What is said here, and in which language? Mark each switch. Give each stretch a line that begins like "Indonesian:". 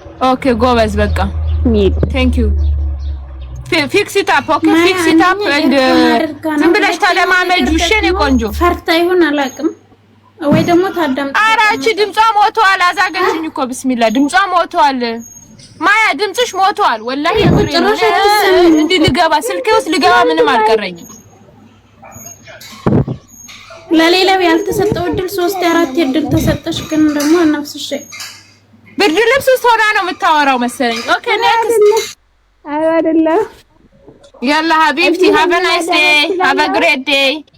English: Okay
Amharic: ጎበዝ በቃ
English: Thank you Fix it up okay fix it up and
Amharic: ዝም ብለሽ ተለማመጂ እሺ እኔ ቆንጆ ፈርታ ይሁን አላውቅም ወይ ደግሞ ታዳምጥ አራቺ ድምጿ ሞቷል አዛገንሽኝ እኮ ቢስሚላህ ድምጿ ሞቷል ማያ ድምጽሽ ሞቷል ወላሂ እንዴ ልገባ ስልኬ ውስጥ ልገባ ምንም አልቀረኝም ለሌላው ያልተሰጠው እድል 3 4 እድል ተሰጠሽ ግን ደግሞ ነፍስሽ ብርድ ልብስ ውስጥ ሆና ነው የምታወራው መሰለኝ። ኦኬ ኔክስት አይደለም
Arabic: ያላ ሀቢብቲ
English: have a nice day, have a great day.